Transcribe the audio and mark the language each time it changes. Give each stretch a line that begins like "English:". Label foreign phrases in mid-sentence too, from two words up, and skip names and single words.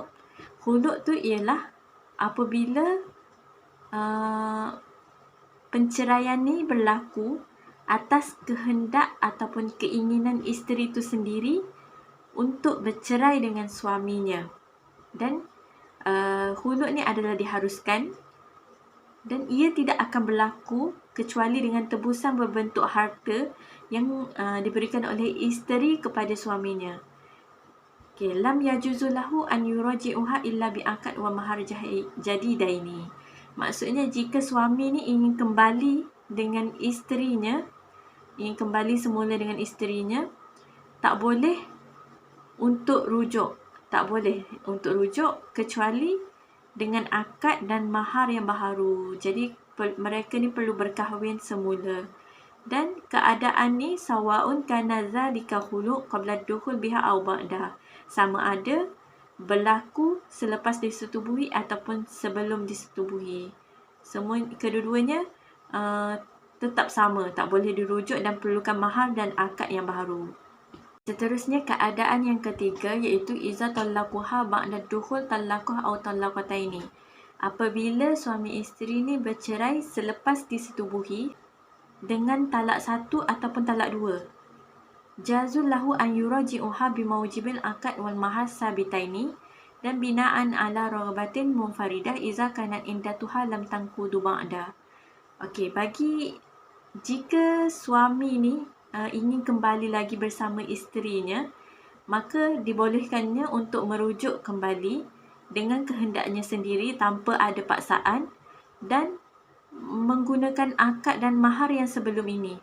Malay: Khulu' tu ialah apabila penceraian ni berlaku atas kehendak ataupun keinginan isteri tu sendiri untuk bercerai dengan suaminya. Dan khulu' ni adalah diharuskan, dan ia tidak akan berlaku kecuali dengan tebusan berbentuk harta yang diberikan oleh isteri kepada suaminya.
Arabic: Okay, لم يجوز له أن يراجعها إلا بعقد و مهر جديدين.
Malay: Maksudnya jika suami ni ingin kembali dengan isterinya, ingin kembali semula dengan isterinya, tak boleh untuk rujuk. Tak boleh untuk rujuk kecuali dengan akad dan mahar yang baharu. Jadi mereka ni perlu berkahwin semula. Dan keadaan ni
Arabic: سواء كان ذلك خلع قبل دخول بها أو بعد.
Malay: Sama ada berlaku selepas disetubuhi ataupun sebelum disetubuhi. Semua kedua-duanya tetap sama, tak boleh dirujuk dan perlukan mahar dan akad yang baharu. Seterusnya keadaan yang ketiga iaitu
Arabic: إذا طلقها بعد دخول طلقة أو طلقتين.
Malay: Apabila suami isteri ni bercerai selepas disetubuhi dengan talak satu ataupun talak dua.
Arabic: جاز له أن يراجعها بموجب العقد والمهر الثابتين dan بناء على رغبة منفردة إذا كانت عدتها لم تنقض بعد.
Malay: Okey, jika suami ni ingin kembali lagi bersama isterinya, maka dibolehkannya untuk merujuk kembali dengan kehendaknya sendiri tanpa ada paksaan dan menggunakan akad dan mahar yang sebelum ini.